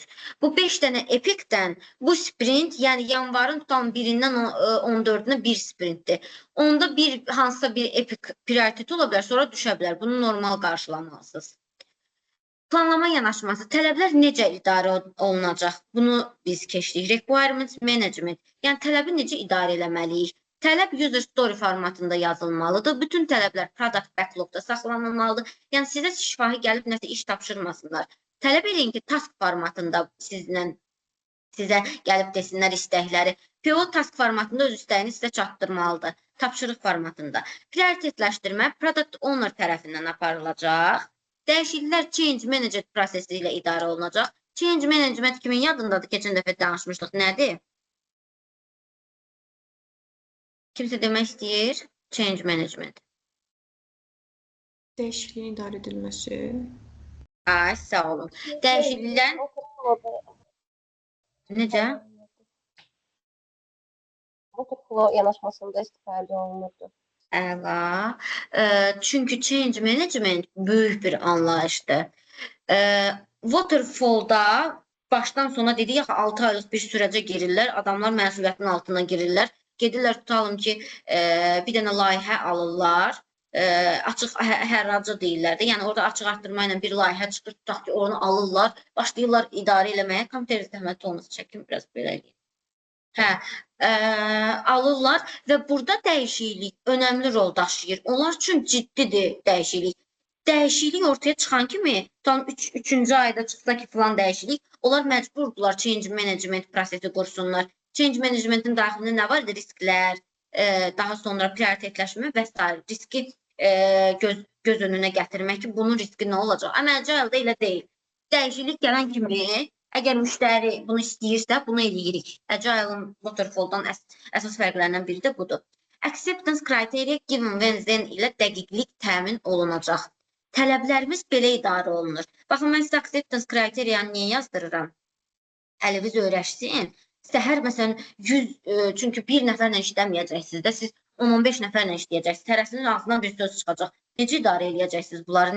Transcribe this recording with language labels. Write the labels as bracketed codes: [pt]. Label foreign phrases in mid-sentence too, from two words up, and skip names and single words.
[az] Bu 5 dənə epikdən bu sprint, yəni yanvarın tutalım 1-dən 14-ünə bir sprintdir. Onda hansısa bir epik prioritet ola bilər, sonra düşə bilər. Bunu normal qarşılamalısınız. Planlama yanaşması, tələblər necə idarə olunacaq? Bunu biz keçdik. [en] Requirements management, [az] yəni tələbi necə idarə eləməliyik? Tələb [en] user story [az] formatında yazılmalıdır. Bütün tələblər [en] product backlogda [az] saxlanılmalıdır. Yəni sizə şifahi gəlib nəsə iş tapşırmasınlar. Tələb edin ki, task formatında sizə gəlib desinlər istəkləri. PO task formatında öz istəyini sizə çatdırmalıdır. Tapşırıq formatında. Prioritetləşdirmə [en] product owner [az] tərəfindən aparılacaq. Dəyişikliklər [en] change management [az] prosesi ilə idarə olunacaq. [en] Change management [az] kimin yadındadır? Keçən dəfə danışmışdıq. Nədir? Kimsə demək istəyir? [en] Change management. [az] Dəyişikliyin idarə edilməsi. Ay, sağ olun. Dəyişikliklər necə? Waterflow yanaşmasında istifadə olunurdu. Əla. Çünki [en] change management [az] böyük bir anlayışdır. Waterfall'da başdan sona dedik, 6 aylıq bir sürəcə girirlər. Adamlar məsuliyyətin altına girirlər. Gedirlər, tutalım ki, bir dənə layihə alırlar. Açıq hərracı deyirlər də. Yəni orada açıq arttırma ilə bir layihə çıxır, tutaq ki, onu alırlar. Başlayırlar idarə eləməyə. Kompüter zəhmət olmasa çəkim biraz belə eləyim. Alırlar və burada dəyişiklik önəmli rol daşıyır. Onlar üçün ciddidir dəyişiklik. Dəyişiklik ortaya çıxan kimi, tam 3-cü ayda çıxsa ki, filan dəyişiklik, onlar məcburdular [en] change management [az] prosesi qursunlar. [en] Change managementin [az] daxilində nə var? Risklər, daha sonra prioritetləşmə və s. Riski göz önünə gətirmək ki, bunun riski nə olacaq? Amma agile elə deyil. Dəyişiklik gələn kimi, əgər müştəri bunu istəyirsə, bunu eləyirik. Agile'ın Waterfall'dan əsas fərqlərindən biri də budur. [en] Acceptance criteria given when then [az] ilə dəqiqlik təmin olunacaq. Tələblərimiz belə idarə olunur. Baxın, mən sizə [en] acceptance criteria'nı [az] niyə yazdırıram? Əliniz öyrəşsin. Səhər, məsələn, 100, çünki bir nəfərlə işləməyəcəksiniz də, siz 10-15 nəfərlə işləyəcəksiniz. Hərəsinin ağzından bir söz çıxacaq. Necə idarə edəcəksiniz bunları?